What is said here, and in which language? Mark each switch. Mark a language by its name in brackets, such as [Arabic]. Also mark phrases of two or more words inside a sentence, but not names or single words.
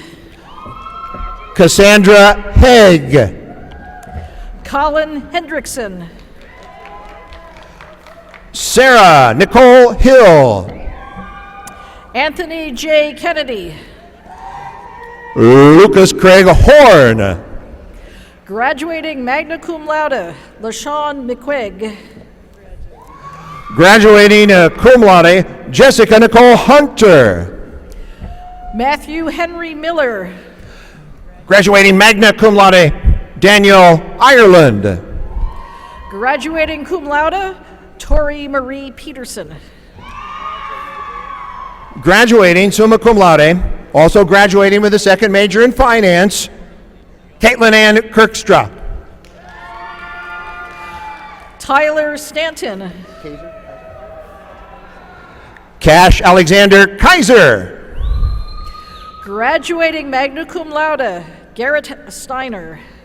[English] Cassandra Haig. Colin Hendrickson. Sarah Nicole Hill. Anthony J. Kennedy. Lucas Craig Horn. Graduating [Latin] magna cum laude, [English] LaShawn McQuigg. Graduating [Latin] cum laude, [English] Jessica Nicole Hunter. Matthew Henry Miller. Graduating [Latin] magna cum laude, [English] Daniel Ireland. Graduating [Latin] cum laude, [English] Tori Marie Peterson. Graduating [Latin] summa cum laude, [English] also graduating with a second major in finance, Caitlin Ann Kirkstra. Tyler Stanton. Cash Alexander Kaiser. Graduating [Latin] magna cum laude, [English] Garrett Steiner.